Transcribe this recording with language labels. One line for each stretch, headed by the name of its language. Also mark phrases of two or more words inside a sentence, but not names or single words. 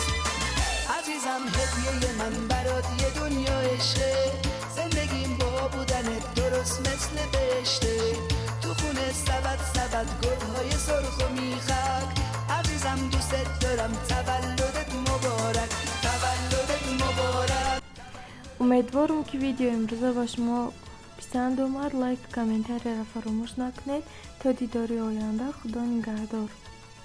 Persian: عزیزم هدیه من برات یه دنیا عشقه، زندگیم با بودنت درست مثل بهشته، تو خونه سبد گلهای سرخ و میخک، عزیزم دوست دارم. تولدت مبارک، تولدت مبارک.
Tajik: умедворам ки видео имрӯза ба шумо писанд омад. лайк, комментарияро фаромӯш накунед. то дидори оянда. худо нигаҳдор.